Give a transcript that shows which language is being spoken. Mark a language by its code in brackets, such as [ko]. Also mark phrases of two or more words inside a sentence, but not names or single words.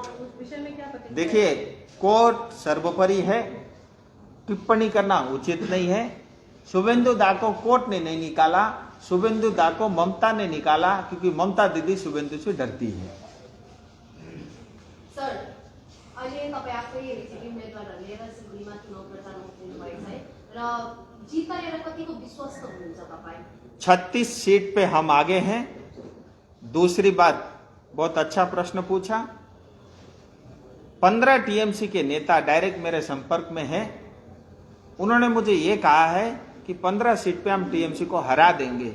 [hi] उस विषय में क्या प्रतिक्रिया? देखिए कोर्ट सर्वोपरि है, टिप्पणी करना उचित नहीं है। शुभेंदु दा को कोर्ट ने नहीं निकाला, शुभेंदु दा को ममता ने निकाला, क्योंकि ममता दीदी शुभेंदु से डरती है। [ne] सर, अहिले तपाईँ आफै बिजेपी उम्मेदवारहरू लिएर सिलगढीमा चुनाव प्रचार गर्नु भएको छ र जीतका लिएर कतिको विश्वस्त हुनुहुन्छ तपाईँ? [hi] 36 सीट पे हम आगे हैं। दूसरी बात, बहुत अच्छा प्रश्न पूछा। 15 टीएमसी के नेता डायरेक्ट मेरे संपर्क में हैं। उन्होंने मुझे ये कहा है कि 15 सीट पे हम टीएमसी को हरा देंगे।